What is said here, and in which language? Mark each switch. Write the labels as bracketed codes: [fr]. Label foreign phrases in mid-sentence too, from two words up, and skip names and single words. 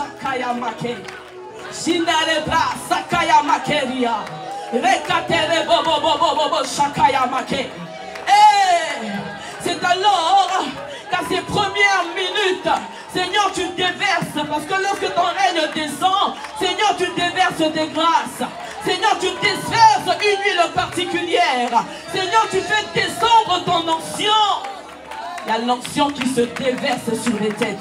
[fr] Sakaya Make. Shindarebra Sakaya Makeria. Rekatere Bobo Bobo Bobo Sakaya Make. C'est alors qu'à ces premières minutes, Seigneur, tu déverses, parce que lorsque ton règne descend, Seigneur, tu déverses des grâces. Seigneur, tu déverses une huile particulière. Seigneur, tu fais descendre ton onction. Il y a l'onction qui se déverse sur les têtes.